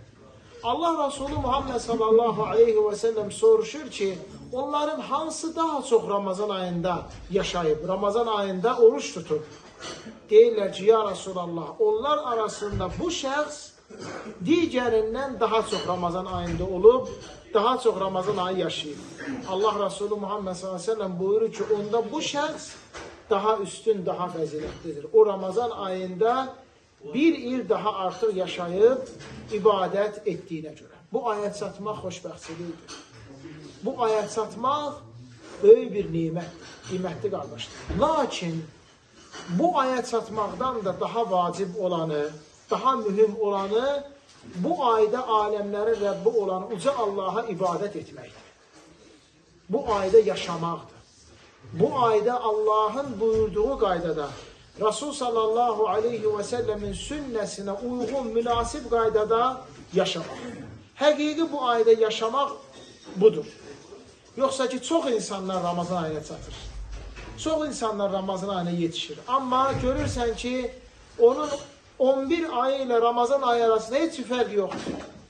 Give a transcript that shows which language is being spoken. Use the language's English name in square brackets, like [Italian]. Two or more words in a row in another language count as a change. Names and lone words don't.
[Azerbaijani] Allah Resulü Muhammed [Arabic] صلى الله عليه وسلم [Azerbaijani] soruşur ki, onların hansı daha çok Ramazan ayında yaşayıp, Ramazan ayında oruç tutup? Deyirlər ki, [Arabic] يا رسول الله, [Azerbaijani] onlar arasında bu şəxs digərindən daha çok Ramazan ayında olup, daha çok Ramazan ayı yaşayıb. Allah Resulü Muhammed [Arabic] صلى الله عليه وسلم [Azerbaijani] buyurur ki, onda bu şəxs daha üstün, daha faziletlidir. O Ramazan ayında bir il daha artıq yaşayıb [Turkish] ibadet ettiğine göre. [Azerbaijani] Bu aya çatmaq xoşbəxtçilikdir. Bu aya çatmaq böyük bir nimətdir, qiymətli qardaşlar. Lakin bu aya çatmaqdan da daha vacib olanı, daha mühüm olanı bu ayda aləmlərin Rəbbi olan uca Allah'a ibadet etməkdir. Bu ayda yaşamaqdır. Bu ayda Allah'ın buyurduğu qaydada, Resul [Arabic] صلى الله عليه وسلم [Turkish] sünnesine uygun, [Azerbaijani] münasip qaydada yaşamaq. Həqiqi bu ayda yaşamaq budur. Yoxsa ki, çox insanlar Ramazan ayına çatır. Çox insanlar Ramazan ayına yetişir. Amma görürsən ki, onun 11 ayı ilə Ramazan ayı arasında heç bir fərq yoxdur.